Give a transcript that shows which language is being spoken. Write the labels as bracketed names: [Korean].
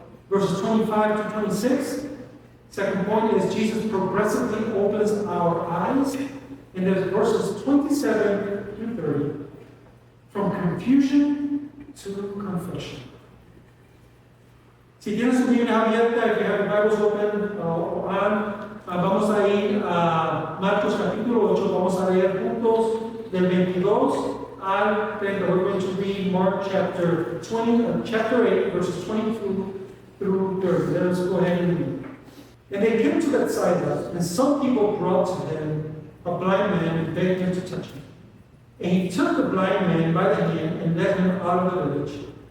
[English] Verses 25 to 26. Second point is Jesus progressively opens our eyes. And there's verses 27 to 30. From confusion to confession. [Spanish] Si tienes su Biblia abierta, [English] if you have your Bibles open [Spanish] o vamos a ir a Marcos capítulo 8, vamos a leer juntos del 22 al 30. [English] We're going to read Mark chapter 8, verses 22 through 30. Let us go ahead and read. And they came to Bethsaida, and some people brought to him a blind man and begged him to touch him. And he took the blind man by the hand and led him out of the village.